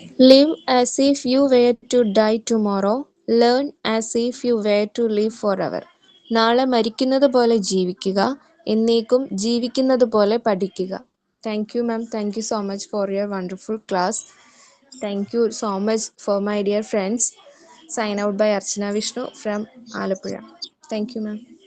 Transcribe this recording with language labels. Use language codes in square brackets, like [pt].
[en] Live as if you were to die tomorrow. Learn as if you were to live forever. [ml] നാളെ മരിക്കുന്നത് പോലെ ജീവിക്കുക, എന്നേക്കും ജീവിക്കുന്നത് പോലെ പഠിക്കുക. [en] Thank you, ma'am. Thank you so much for your wonderful class. Thank you so much for my dear friends. Sign out by Archana Vishnu from Alappuzha. Thank you, ma'am.